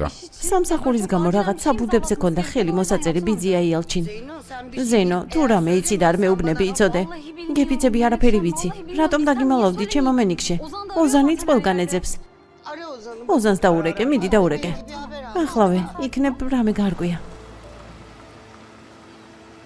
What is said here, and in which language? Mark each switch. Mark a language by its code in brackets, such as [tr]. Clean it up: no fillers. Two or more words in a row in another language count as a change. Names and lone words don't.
[ka] სამსახურის გამო რაღაც საბუდებზე ქონდა ხელი მოსაწერი ბიძია იალჩინ. ზენო, თუ რამე იცი და არ მეუბნები, იცოდე. გეფიცები არაფერი ვიცი. რატომ დაგიმალავდი ჩემო მენიქშე? ოზანიც ყველგან ეძებს. [tr] Ara Ozan'ı. [ka] ოზანს დაურეკე, მიდი დაურეკე. [tr] Bir haber al. [ka] ახლავე, იქნებ რამე გარკვია.